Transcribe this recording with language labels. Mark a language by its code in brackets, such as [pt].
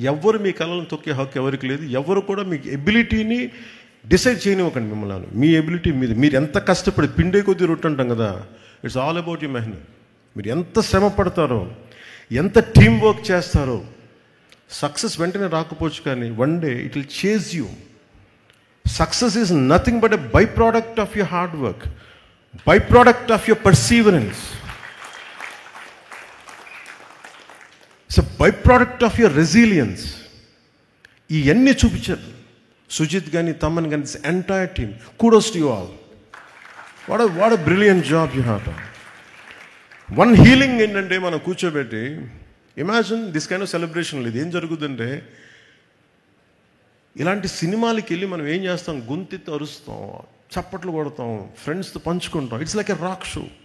[te] ఎవరు మీ కళలను తొక్కే హక్కు ఎవరికి లేదు. ఎవరు కూడా మీ ఎబిలిటీని డిసైడ్ చేయనివ్వకండి మిమ్మల్ని. మీ ఎబిలిటీ మీరు ఎంత కష్టపడి పిండే కొద్దీ రొట్టె అంటాం కదా, [en] It's all about you మెహనత్. [te] మీరు ఎంత శ్రమ పడతారో, ఎంత టీం వర్క్ చేస్తారో, సక్సెస్ వెంటనే రాకపోవచ్చు కానీ [en] One day it will chase you. Success is nothing but a byproduct of your hard work, byproduct of your perseverance. It's a byproduct of your resilience. [te] ఇవన్నీ చూపించారు సుజిత్ కానీ తమన్ కానీ, [en] This entire team. kudos to you all. What a brilliant job you have done. One healing ఏంటంటే మనం కూర్చోబెట్టి imagine this kind of celebration. [te] ఇది ఏం జరుగుతుందంటే ఇలాంటి సినిమాలకి వెళ్ళి మనం ఏం చేస్తాం, గొంతెత్తి అరుస్తాం, చప్పట్లు కొడతాం, ఫ్రెండ్స్తో పంచుకుంటాం. [en] It's like a rock show.